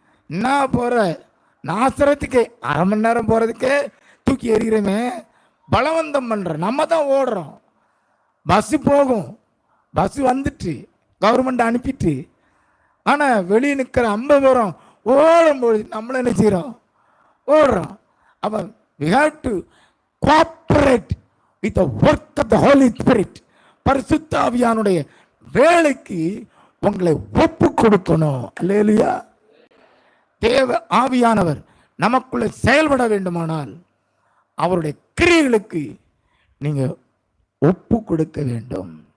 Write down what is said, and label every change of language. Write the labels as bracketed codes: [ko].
[ta] என்ன போகிற நாசரத்துக்கு அரை மணி நேரம் போகிறதுக்கே தூக்கி எறிகிறோமே. பலவந்தம் பண்ணுற நம்ம தான் ஓடுறோம். பஸ்ஸு போகும், பஸ்ஸு வந்துட்டு கவர்மெண்ட் அனுப்பிட்டு, ஆனால் வெளியே நிற்கிற 50 பேரும் ஓடும்போது நம்மள என்ன செய்கிறோம்? ஓடுறோம். [en] அப்போ we have to cooperate with the work of the Holy Spirit. [ta] பரிசுத்த ஆவியானுடைய வேலைக்கு உங்களை ஒப்பு கொடுக்கணும். அல்லேலூயா. தேவ ஆவியானவர் நமக்குள்ள செயல்பட வேண்டுமானால் அவருடைய கிரியைகளுக்கு நீங்க ஒப்பு கொடுக்க வேண்டும்.